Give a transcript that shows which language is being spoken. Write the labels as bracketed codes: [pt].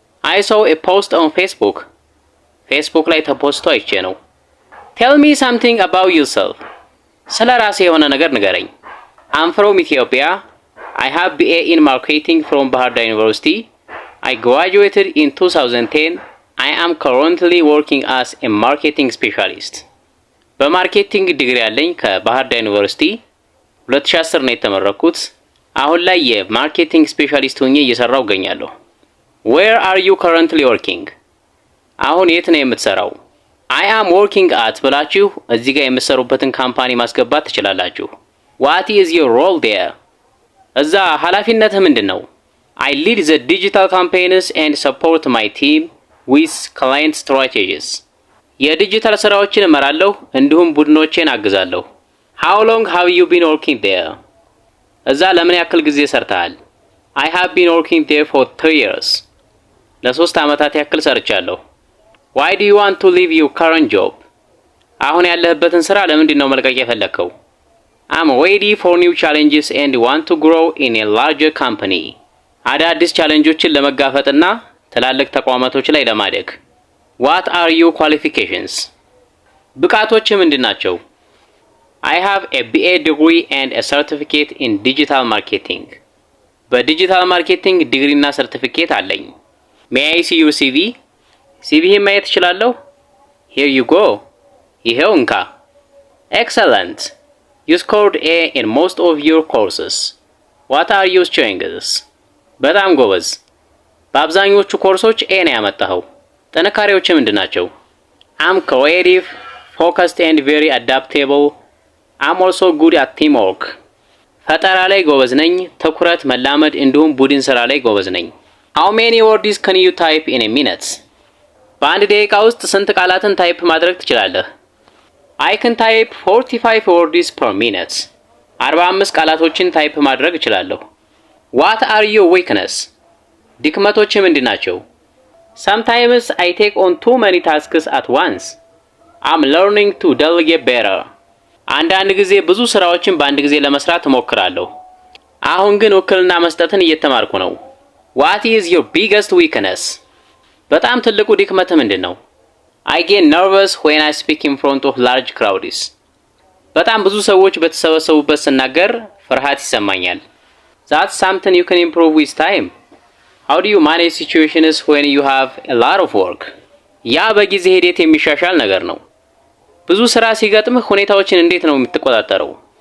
[en] አይ ሶው ኤ ፖስት ኦን ፌስቡክ። [am] ፌስቡክ ላይ ተፖስቶ አይቼ ነው። [en] ቴል ሚ ሳምቲንግ አባውት ዩርሰልፍ። [am] ስለ ራሴ የሆነ ነገር ንገረኝ። [en] አም ፍሮም ኢትዮጵያ። አይ ሃቭ BA ኢን ማርኬቲንግ ፍሮም ባህር ዳር ዩኒቨርሲቲ። I graduated in 2010. I am currently working as a marketing specialist. [am] በማርኬቲንግ ዲግሪ ያለኝ ከባህር ዳር ዩኒቨርሲቲ 2010 ነው የተመረኩት። አሁን ላይ የማርኬቲንግ ስፔሻሊስት ሆኜ እየሰራው እገኛለሁ። [en] Where are you currently working? [am] አሁን የት ነው የምትሰራው? [en] I am working at [am] ብላችሁ እዚህ ጋር የምትሰሩበትን ካምፓኒ ማስገባት ትችላላችሁ። [en] What is your role there? [am] እዛ ኃላፊነትህ ምንድነው? [en] I lead the digital campaigns and support my team with client strategies. [am] የዲጂታል ስራዎችን እመራለሁ እንዲሁም ቡድኖቼን አግዛለሁ። [en] How long have you been working there? [am] እዛ ለምን ያክል ጊዜ ሰርተሃል? [en] I have been working there for 3 years. [am] ለ3 ዓመታት ያክል ሰርቻለሁ። [en] Why do you want to leave your current job? [am] አሁን ያለህበትን ስራ ለምንድን ነው መልቀቅ የፈለከው? [en] I'm ready for new challenges and want to grow in a larger company. [am] አዳዲስ ቻሌንጆችን ለመጋፈጥና ትላልቅ ተቋማቶች ላይ ለማደግ። [en] What are your qualifications? [am] ብቃቶችህ ምንድናቸው? [en] I have a BA degree and a certificate in digital marketing. [am] በዲጂታል ማርኬቲንግ ዲግሪና ሰርቲፊኬት አለኝ። [en] May I see your CV? [am] CVህን ማየት እችላለሁ? [en] Here you go. [am] ይሄው እንካ። [en] Excellent. You scored A in most of your courses. What are your strengths? [am] በጣም ጎበዝ። በአብዛኞቹ ኮርሶች ኤ ነው ያመጣኸው። ጥንካሬዎች ምንድናቸው? [en] I'm creative, focused and very adaptable. I'm also good at teamwork. [am] ፈጠራ ላይ ጎበዝ ነኝ፣ ትኩረት መላመድ እንዲሁም ቡድን ስራ ላይ ጎበዝ ነኝ። [en] How many words can you type in a minute? [am] በአንድ ደቂቃ ውስጥ ስንት ቃላትን ታይፕ ማድረግ ትችላለህ? [en] I can type 45 words per minute. [am] 45 ቃላቶችን ታይፕ ማድረግ እችላለሁ። [en] What are your weaknesses? [am] ድክመቶች ምንድናቸው? [en] Sometimes I take on too many tasks at once. I'm learning to delegate better. [am] አንዳንድ ጊዜ ብዙ ስራዎችን በአንድ ጊዜ ለመስራት እሞክራለሁ። አሁን ግን ውክልና መስጠትን እየተማርኩ ነው። [en] What is your biggest weakness? [am] በጣም ትልቁ ድክመትህ ምንድነው? [en] I get nervous when I speak in front of large crowds. [am] በጣም ብዙ ሰዎች በተሰበሰቡበት ስናገር ፍርሃት ይሰማኛል። [en] That's something you can improve with time. How do you manage situations when you have a lot of work? [am] ያ በጊዜ ሂደት የሚሻሻል ነገር ነው። ብዙ ስራ ሲገጥምህ ሁኔታዎችን እንዴት ነው የምትቆጣጠረው?